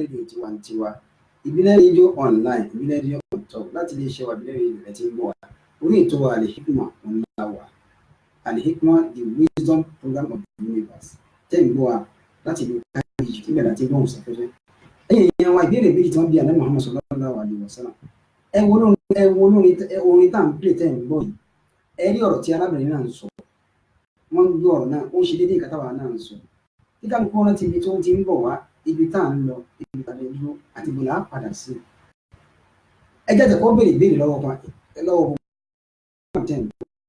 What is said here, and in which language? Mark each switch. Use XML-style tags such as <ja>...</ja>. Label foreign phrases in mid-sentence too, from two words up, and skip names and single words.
<yo>rédíò tiwantiwa ìbílẹ̀ rédíò online ìbílẹ̀ rédíò</yo> <en>on top</en> <yo>láti iléeṣẹ́ wa ìbílẹ̀ rédíò rẹ̀ ti ń bọ̀ wá orí ètò wa Al-Hikmah ńlá wa Al-Hikmah</yo> <en>the wisdom program of the universe</en> <yo>tẹ́ ń gbọ́ wa láti ìlú káyọ̀jì tí bẹ̀rẹ̀ àti gbọ́n sàfẹ́fẹ́. Ẹ̀yin èèyàn wa ìbéèrè méjì tí wọ́n bí àná Muhammad</yo> <ar>صلى الله عليه وسلم</ar> <yo>ẹ wo orin tá à ń pè tẹ́ ń gbọ́ yìí ẹ rí ọ̀rọ̀ tí arábìnrin náà ń sọ wọ́n ń gbọ́ ọ̀rọ̀ náà ó ń ṣe déédéé nǹkan táwa náà ń sọ kíkà ló kọ́ rántí ibi tó ti ń bọ̀ wá ibi tá à ń lọ ibi tá à ń dúró àti ìbò là á padà sí. ẹ jẹ́ àtẹ̀kọ́ béèrè ìbéèrè lọ́wọ́ tẹ̀ ń bọ̀.</yo>